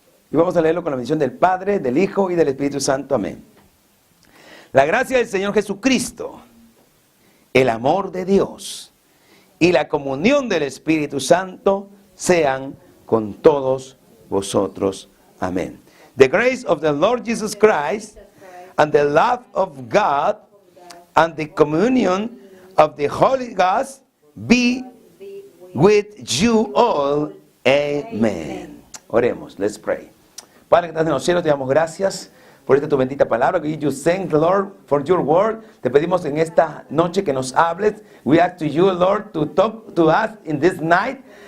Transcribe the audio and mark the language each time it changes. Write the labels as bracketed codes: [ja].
[es] Y vamos a leerlo con la bendición del Padre, del Hijo y del Espíritu Santo. Amén. La gracia del Señor Jesucristo, el amor de Dios y la comunión del Espíritu Santo sean con todos vosotros. Amén. [en] The grace of the Lord Jesus Christ and the love of God and the communion of the Holy Ghost be with you all. Amen. [es] Oremos. [en] Let's pray. [es] Padre que estás en los cielos, te damos gracias por esta tu bendita palabra. [en] We give you thanks, Lord, for your word. [es] Te pedimos en esta noche que nos hables. [en] We ask to you, Lord, to talk to us in this night.